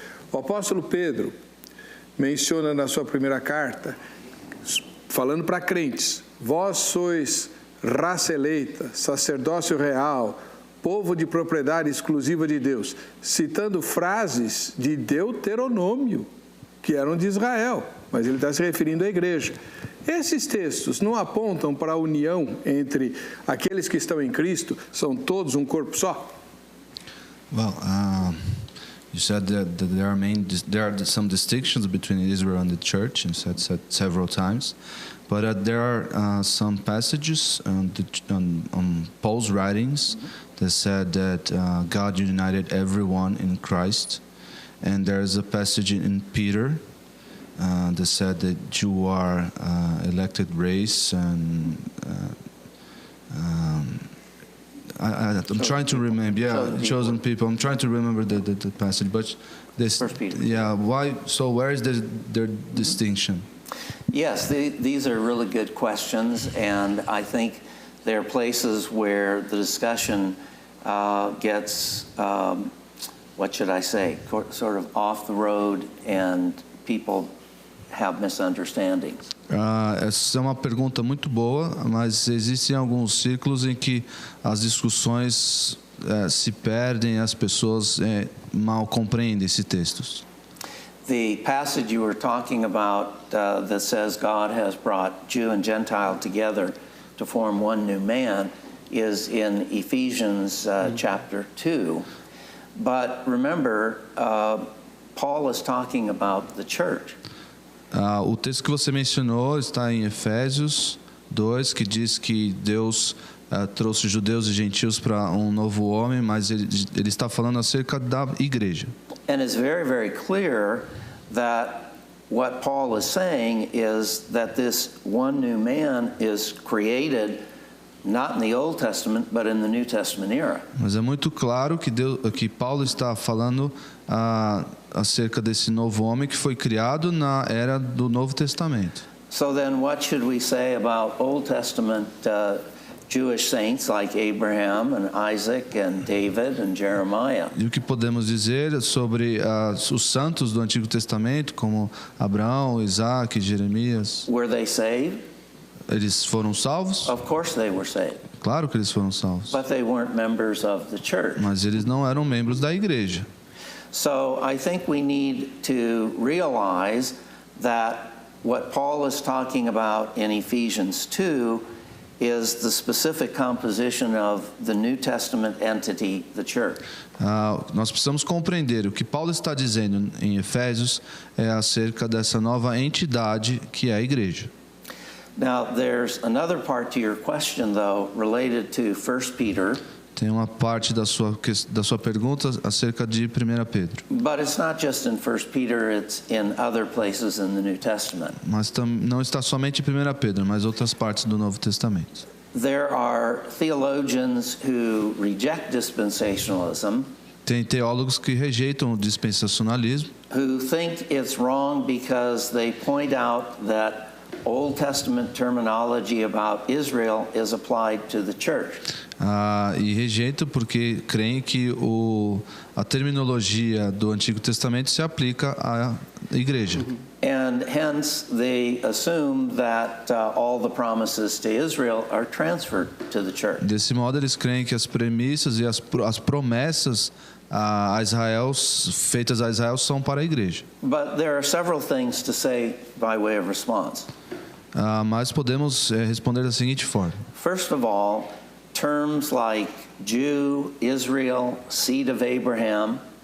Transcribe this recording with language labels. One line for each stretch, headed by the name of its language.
Portuguese: O apóstolo Pedro menciona na sua primeira carta, falando para crentes: vós sois raça eleita, sacerdócio real, povo de propriedade exclusiva de Deus, citando frases de Deuteronômio, que eram de Israel. mas ele está se referindo à igreja. Esses textos não apontam para a união entre aqueles que estão em Cristo, são todos um corpo só?
English: Well, you said that there are some distinctions between Israel and the church, and said several times, but there are some passages on Paul's writings that said that God united everyone in Christ, and there's a passage in Peter that said that you are elected race and. I'm trying to remember. Chosen people. I'm trying to remember the passage, but this. Yeah. Why? So where is their distinction? Yes, these are really good questions, and I think there are places where the discussion gets, what should I say, sort of off the road, and people have misunderstandings.
Portuguese: Essa é uma pergunta muito boa, mas existem alguns ciclos em que as discussões se perdem, as pessoas mal compreendem esses textos.
English: The passage you were talking about that says God has brought Jew and Gentile together to form one new man is in Ephesians chapter 2. But remember, Paul is talking about the church.
Portuguese: O texto que você mencionou está em Efésios 2, que diz que Deus trouxe judeus e gentios para um novo homem, mas ele está falando acerca da igreja.
English: And it's very, very clear that what Paul is saying is that this one new man is created not in the Old Testament, but in the New Testament era.
Portuguese: Mas é muito claro que Paulo está falando acerca desse novo homem que foi criado na era do Novo Testamento.
English: So then what should we say about Old Testament Jewish saints like Abraham and Isaac and David and Jeremiah?
Portuguese: E o que podemos dizer sobre os santos do Antigo Testamento, como Abraão, Isaac, Jeremias?
English: Were they saved?
Portuguese: Eles foram salvos?
English: Of course they were saved.
Portuguese: Claro que eles foram salvos.
English: But they weren't members of the church.
Portuguese: Mas eles não eram membros da igreja.
English: So I think we need to realize that what Paul is talking about in Ephesians 2 is the specific composition of the New Testament entity, the church.
Portuguese: Nós precisamos compreender o que Paulo está dizendo em Efésios é acerca dessa nova entidade que é a igreja.
English: Now, there's another part to your question, though, related to 1 Peter.
Portuguese: Tem uma parte da sua pergunta acerca de 1 Pedro.
English: But it's not just in 1 Peter, it's in other places in the New Testament.
Portuguese: Mas não está somente em 1 Pedro, mas outras partes do Novo Testamento.
English: There are theologians who reject dispensationalism.
Portuguese: Tem teólogos que rejeitam o dispensacionalismo.
English: Who think it's wrong because they point out that Old Testament terminology about Israel is applied to the church.
Portuguese: E rejeito porque creem que a terminologia do Antigo Testamento se aplica à igreja.
English: And hence they assume that all the promises to Israel are transferred to the church.
Portuguese: Desse modo eles creem que as premissas e as promessas a Israel, feitas a Israel, são para a igreja.
English: But there are several things to say by way of response.
Portuguese: Mas podemos responder da seguinte forma.
English: First of all, terms like Jew, Israel, seed of Abraham.